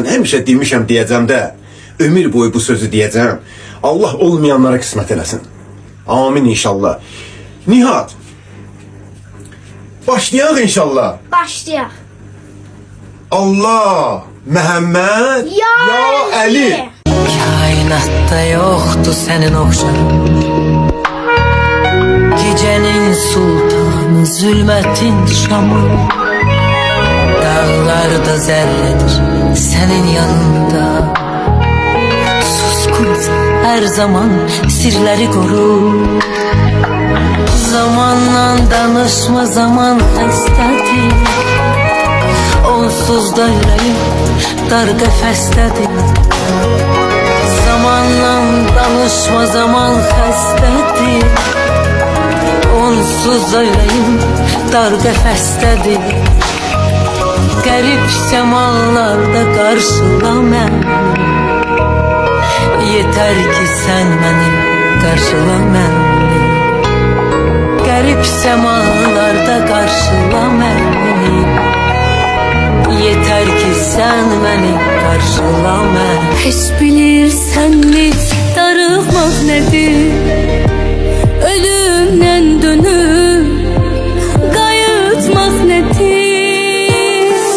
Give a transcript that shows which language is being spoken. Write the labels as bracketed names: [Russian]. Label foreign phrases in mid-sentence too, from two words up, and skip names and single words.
[Azerbaijani] Həmişə demişəm, deyəcəm də. Ömür boyu bu sözü deyəcəm. Allah olmayanlara qismət eləsin. [Arabic] Amin inşallah. [Azerbaijani] Nihat, başlayaq inşallah. Başlayaq. Allah, Məhəmməd, Ya Əli. [Turkish] Kainatta yoktu senin okşan. Gecenin sultanı zulmetin şamı. Dağlarda zerredir senin yanında. Suskunsa her zaman sirleri koru. Zamanla danışma, zaman hastadır. [Azerbaijani] Onsuz da yüreğim dar qəfəsdədir. Zamanla danışma, zaman xəstədir. Onsuz da yüreğim dar qəfəsdədir. Qərib səmalarda qarşıla məni. [Turkish] Yeter ki sen beni [Azerbaijani] qarşıla məni. Qərib səmalarda qarşıla məni. [Turkish] Yeter ki sen beni [Azerbaijani] qarşıla məni. Heç bilirsenmi darılmaq nedir? [Turkish] Ölümden dönüp qayıtmaq nedir?